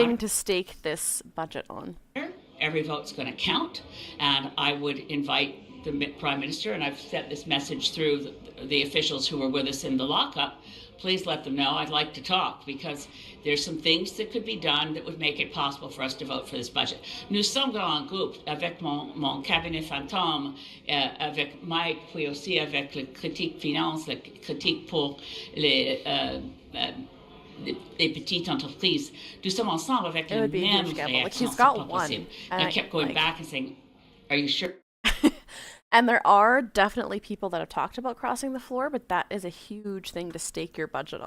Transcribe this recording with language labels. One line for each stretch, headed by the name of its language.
English: Thing to stake this budget on. Every vote's going to count, and I would invite the Prime Minister, and I've sent this message through the officials who were with us in the lockup. Please let them know I'd like to talk, because there's some things that could be done that would make it possible for us to vote for this budget.
French: Nous sommes en groupe avec mon cabinet fantôme, avec Mike, puis aussi avec le critique finance, le critique pour les petites entreprises. Nous sommes ensemble avec les mêmes réactions. C'est pas possible.
English: I kept going back and saying, are you sure? And there are definitely people that have talked about crossing the floor, but that is a huge thing to stake your budget on.